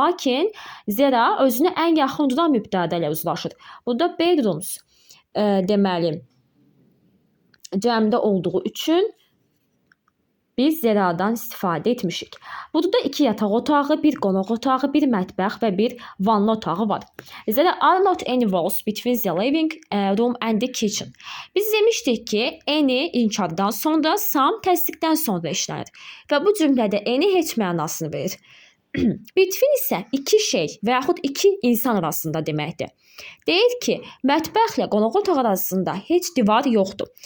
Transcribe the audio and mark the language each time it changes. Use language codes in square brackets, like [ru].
[az] Lakin zira özünə ən yaxın duran mübtədə ilə uzlaşır. Burada bedrooms deməli cəmdə olduğu üçün biz zəradan istifadə etmişik. Burada 2 yataq otağı, 1 qonaq otağı, 1 mətbəx və 1 vanna otağı var. [en] There are not any walls between the living room and the kitchen. [az] Biz demişdik ki, any inkardan sonra, some təsdiqdən sonra işlənir. Və bu cümlədə any heç mənasını verir. Between isə 2 şey və yaxud 2 insan arasında deməkdir. Deyir ki, mətbəxlə qonaq otağı arasında heç divar yoxdur.